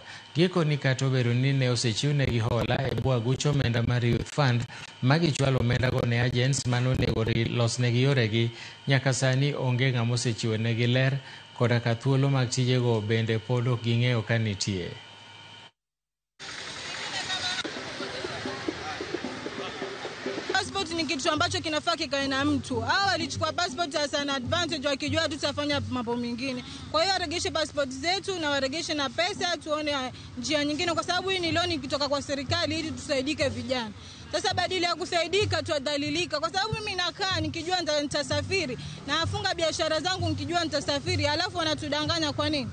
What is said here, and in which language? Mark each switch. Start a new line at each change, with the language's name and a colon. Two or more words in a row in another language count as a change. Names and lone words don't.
Luo (Kenya and Tanzania): Giko ni kata obedo ni ne osechiwnegi hola e bwo aguch omenda mar Youth Fund ma gichwalo omendago ne agents manonego losnegi yoregi, nyaka sani onge ng'ama osechiwonegi ler koda ka thuolo mag tijego bende pod ok ging'eyo ka nitie.
Swahili: Passport ni kitu ambacho kinafaa kikae na mtu. Hao walichukua passport
English: as an advantage
Swahili: wakijua tutafanya mambo mengine. Kwa hiyo waregeshe passport zetu na waregeshe na pesa, tuone njia nyingine, kwa sababu hii ni loan kutoka kwa serikali ili tusaidike vijana. Sasa badala ya kusaidika tuadhalilika, kwa sababu mimi nakaa nikijua nitasafiri na afunga biashara zangu nikijua nitasafiri, alafu wanatudanganya kwa nini?